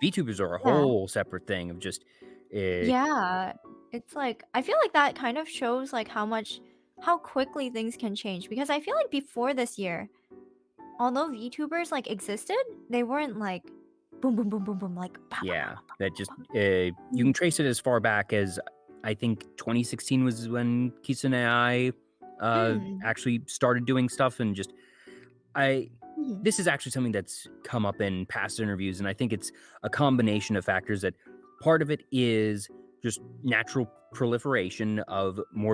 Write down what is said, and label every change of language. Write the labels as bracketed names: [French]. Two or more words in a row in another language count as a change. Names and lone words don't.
[English] VTubers are a Yeah. whole separate thing of just, uh, Yeah. It's like I feel like that kind of shows like how quickly things can change because I feel like before this year, although VTubers like existed, they weren't like boom boom boom boom boom like pa pa pa yeah, pa pa that pa just, pa. you can trace it as far back as I think 2016 was when Keyta and I Mm. actually started doing stuff, and just, I Mm. this is actually something that's come up in past interviews, and I think it's a combination of factors. That part of it is just natural proliferation of more